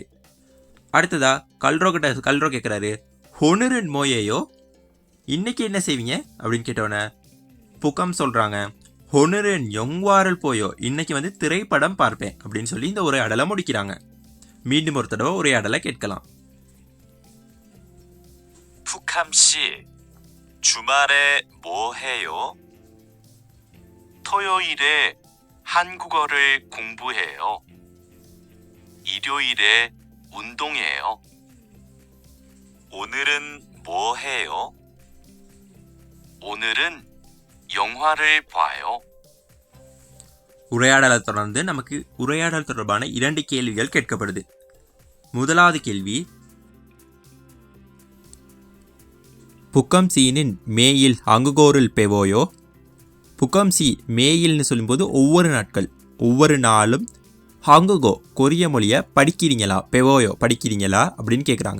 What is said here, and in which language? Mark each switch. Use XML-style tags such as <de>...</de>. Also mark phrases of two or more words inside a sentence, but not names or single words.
<ta>அடுத்ததா கல்ரோ கேட்குறாரு,</ta> <ko>오늘은 뭐 해요,</ko> <ta>இன்னைக்கு என்ன செய்வீங்க அப்படின்னு கேட்டோன்னே புக்கம் சொல்கிறாங்க,</ta> <ko>오늘은 영화를 봐요,</ko> <ta>இன்னைக்கு வந்து திரைப்படம் பார்ப்பேன் அப்படின்னு சொல்லி இந்த உரையாடலை முடிக்கிறாங்க. மீண்டும் ஒரு தடவை உரையாடலை கேட்கலாம்.</ta> <ko>푸캄 씨, 주말에 뭐 해요? 토요일에 한국어를 공부해요. 일요일에 운동해요. 오늘은 뭐 해요? 오늘은 영화를 봐요.</ko> <ta>உரையாடலை தொடர்ந்து நமக்கு உரையாடல் தொடர்பான 2 கேள்விகள் கேட்கப்படுது. முதலாவது கேள்வி,</ta> <ko>푸캄 씨는 매일 한국어를 배워요. 푸캄 씨 매일</ko> <ta>சொல்லும்போது ஒவ்வொரு நாளும் ஹாங்குகோ கொரிய மொழியை படிக்கிறீங்களா, பெவோயோ படிக்கிறீங்களா அப்படின்னு கேட்குறாங்க.</ta>